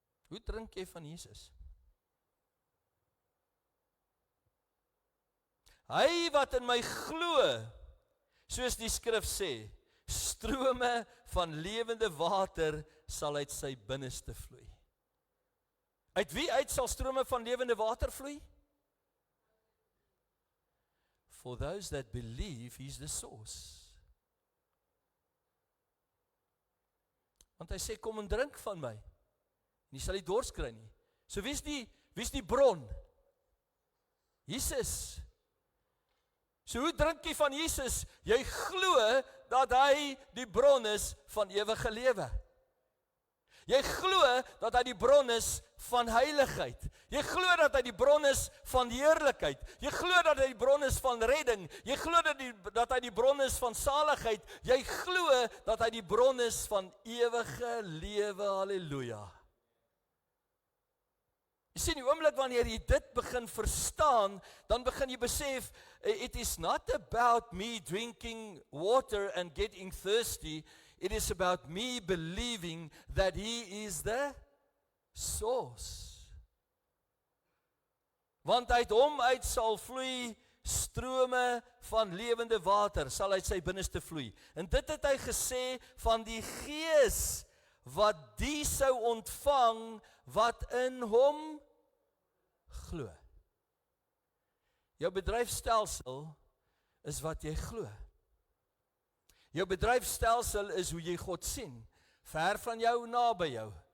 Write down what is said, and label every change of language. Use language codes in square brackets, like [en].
[af] Hoe drink jy van Jesus? Hy wat in my glo, soos die skrif sê, strome van lewende water sal uit sy binneste vloei. Uit wie uit sal strome van lewende water vloei? [en] For those that believe he's the source. [af] Want hy sê, kom en drink van my. En jy sal nie dors kry nie. So wie is die bron? Jesus. So hoe drink jy van Jesus? Jy glo dat hy die bron is van ewige lewe. Jy glo dat hy die bron is van heiligheid. Jy glo dat hy die bron is van heerlikheid. Jy glo dat hy die bron is van redding. Jy glo dat hy die bron is van saligheid. Jy glo dat hy die bron is van ewige lewe. Halleluja. Jy sien, die oomblik wanneer jy dit begin verstaan, dan begin jy besef, [en] it is not about me drinking water and getting thirsty, it is about me believing that he is the source. [af] Want uit hom uit sal vloei strome van lewende water, sal uit sy binneste vloei. En dit het hy gesê van die Gees, wat die sou ontvang, wat in hom glo. Jou bedryfstelsel is wat jy glo. Jou bedryfstelsel is hoe jy God sien, ver van jou, naby jou.